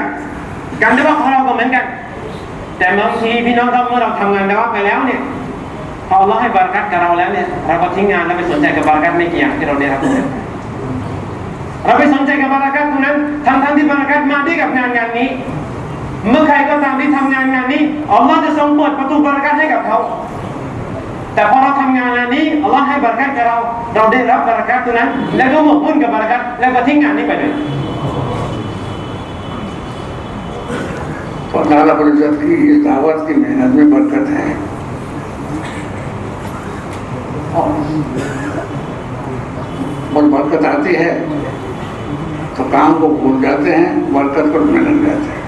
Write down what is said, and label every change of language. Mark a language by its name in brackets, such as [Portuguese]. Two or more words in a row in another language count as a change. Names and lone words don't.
[Thai] การดะวะห์ของเราก็เหมือนกันแต่บางทีพี่น้องครับเมื่อเราทำงานดะวะห์ไปแล้วเนี่ยพออัลเลาะห์ให้บารอกัตกับเราแล้วเนี่ยเราก็ทิ้งงานแล้วไปสนใจกับบารอกัตไม่กี่อย่างที่เราได้รับเราไปสนใจกับบารอกัตตรงนั้นทั้งที่บารอกัตมาด้วยกับงานนี้เมื่อใครก็ตามที่ทำงานนี้อัลเลาะห์จะทรงเปิดประตูบารอกัตให้กับเขาแต่พอเราทำงานนี้อัลเลาะห์ให้บารอกัตกับเราได้รับบารอกัตตรงนั้นแล้วก็หมกมุ่นกับบารอกัตแล้วก็ทิ้งงานนี้ไปเลย [Urdu] تو اللہ رب العزت کی اس دعوت کی محنت میں برکت ہے اور برکت آتی ہے تو کام کو بھول جاتے ہیں، برکت کو ڈھونڈنے لگ جاتے ہیں.